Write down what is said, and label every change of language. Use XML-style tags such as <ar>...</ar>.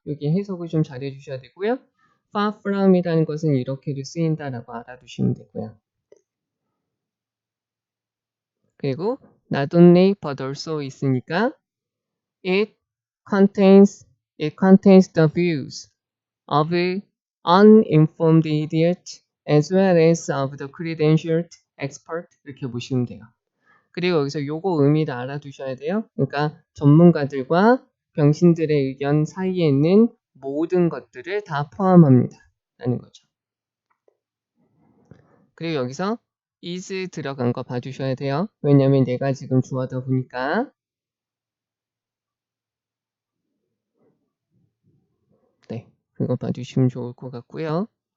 <ko>여기 해석을 좀 잘 해주셔야 되고요. far from 이라는 것은 이렇게도 쓰인다라고 알아두시면 되고요. 그리고 not only but also 있으니까</ko> <en>it contains the views of uninformed idiot as well as of the credentialed expert</en> <ko>이렇게 보시면 돼요. 그리고 여기서 요거 의미를 알아두셔야 돼요. 그러니까 전문가들과 병신들의 의견 사이에 있는 모든 것들을 다 포함합니다. 라는 거죠. 그리고 여기서 is 들어간 거 봐주셔야 돼요. 왜냐면 얘가 지금 주어다 보니까 네, 그거 봐주시면 좋을 것 같고요.</ko>